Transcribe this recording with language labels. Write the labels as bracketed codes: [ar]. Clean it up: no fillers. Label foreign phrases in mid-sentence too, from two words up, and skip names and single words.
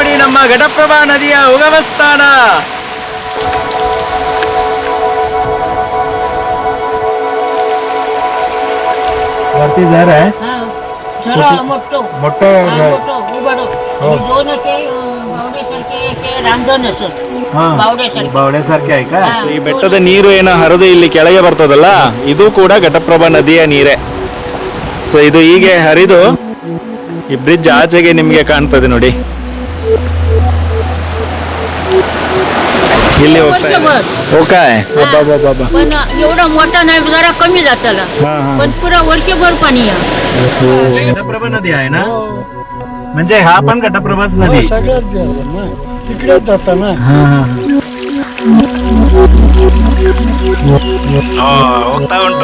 [kn] ನಮ್ಮ ಘಟಪ್ರಭಾ ನದಿಯ ಉಗಮ ಸ್ಥಾನ. [mr] वरती झर आहे. मोठं ಬಾವಡೆಸಾರखे आहे का. [kn] ಈ ಬೆಟ್ಟದ ನೀರು ಏನೋ ಹರಿದು ಇಲ್ಲಿ ಕೆಳಗೆ ಬರ್ತದಲ್ಲ, ಇದು ಕೂಡ ಘಟಪ್ರಭಾ ನದಿಯ ನೀರೇ. ಸೊ ಇದು ಹೀಗೆ ಹರಿದು ಈ ಬ್ರಿಡ್ಜ್ ಆಚೆಗೆ ನಿಮ್ಗೆ ಕಾಣ್ತದೆ ನೋಡಿ, ಇಲ್ಲಿ [mr] काय बाबा पण एवढा मोठा नाही, जरा कमी जाताला, पण पुरा वर्षभर पाणी आहे. घटप्रभा नदी आहे ना, म्हणजे हा पण घटप्रभाच नदी सगळ्यात तिकडे जाता ना. होता उंटू